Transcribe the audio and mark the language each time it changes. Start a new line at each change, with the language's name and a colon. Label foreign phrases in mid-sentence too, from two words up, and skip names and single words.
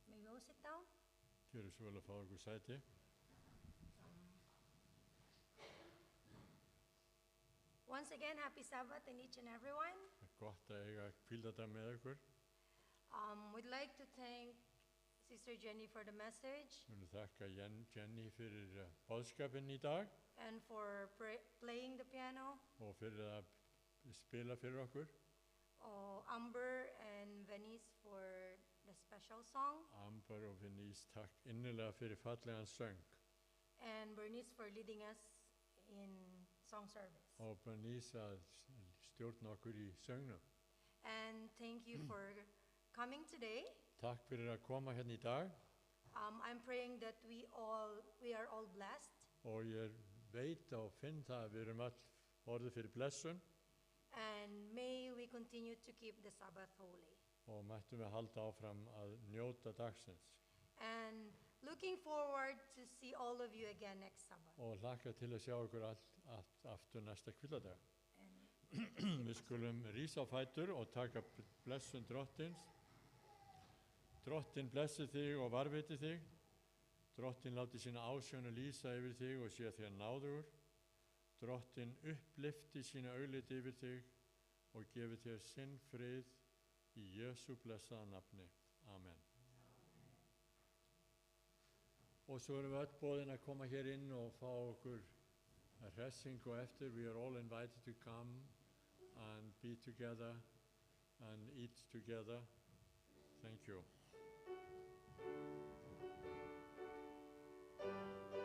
English: you sit down?
Icelandic: Gjörðu svo vel að fá okkur sæti.
English: Once again, happy Sabbath in each and everyone.
Icelandic: Það er gott að eiga hvíldardag með ykkur.
English: We'd like to thank Sister Jenny for the message
Icelandic: Við viljum þakka Jenny fyrir boðskapinn í dag
English: and for playing the piano.
Icelandic: og fyrir að spila fyrir okkur.
English: Amber and Venice for the special song.
Icelandic: Amber og Venice, takk innilega fyrir fallegan söng.
English: And Bernice for leading us in song service.
Icelandic: Og Bernice að stjórna okkur í söngnum.
English: And thank you for coming today.
Icelandic: Takk fyrir að koma hérna í dag
English: I'm praying that we are all blessed.
Icelandic: og ég veit og finn það að við erum all orðið fyrir blessun
English: And may we continue to keep the Sabbath holy.
Icelandic: og mættum við halda áfram að njóta dagsins.
English: And looking forward to see all of you again next Sabbath.
Icelandic: Og hlakka til að sjá okkur allt aftur næsta hvíladag.
English: And
Icelandic: Við skulum rísa á fætur og taka blessun drottins. Drottin blessi þig og varviti þig. Drottin láti sína ásjónu lýsa yfir þig og sé þér náðugur. Drottin upplifti sína augliti yfir þig og gefi þér sinn frið í Jesú blessaða nafni. Amen. Og svo erum við öll boðin að koma hér inn og fá okkur hressingu og eftir.
English: We are all invited to come and be together and eat together. Thank you.